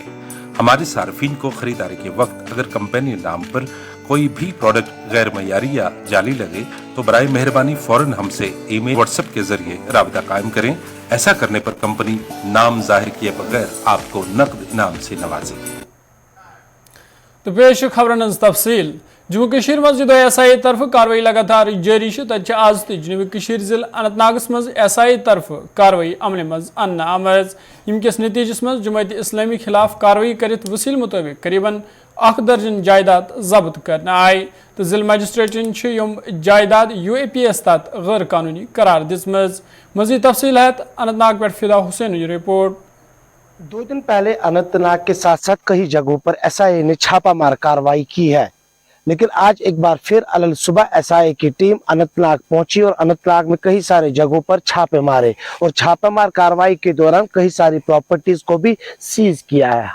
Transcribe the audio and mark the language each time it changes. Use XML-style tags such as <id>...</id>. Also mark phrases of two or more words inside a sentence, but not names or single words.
<hi>हमारे सार्फिन को खरीदारी के वक्त अगर कंपेनियन नाम पर कोई भी प्रोडक्ट गैर मयारी या जाली लगे तो बराए मेहरबानी फौरन हमसे ईमेल व्हाट्सएप के जरिए राबता कायम करें। ऐसा करने पर कंपनी नाम जाहिर किए बगैर आपको नकद इनाम से नवाजेगी।</hi> <ks>तो पेश खबरन तफसील। जम्मू कश्मीर मज SIA तरफ कार्रवाई लगातार जारी। तत आज जनूबी कश्मीर जिला अनंतनागस मज SIA तरफ कार्रवाई अमल मज अन्न आमज यमकिस नतीजस मज जमात इस्लामी खिलाफ कार्रवाई करित वसील मुताबिक करीबन 1 दर्जन जायदाद जब्त करने आए। तो जिला मजिस्ट्रेटन जायदाद UAPS तहत गैर कानूनी करार दिसमज। मजीद तफसील है अनंतनाग पर फिदा हुसैन रिपोर्ट।</ks> <hi>2 दिन पहले अनंतनाग के साथ साथ कई जगहों पर SIA ने छापामार कार्रवाई की है, लेकिन आज एक बार फिर अलल सुबह SIA की टीम अनंतनाग पहुंची और अनंतनाग में कई सारे जगहों पर छापे मारे और छापामार कार्रवाई के दौरान कई सारी प्रॉपर्टीज को भी सीज किया है।</hi>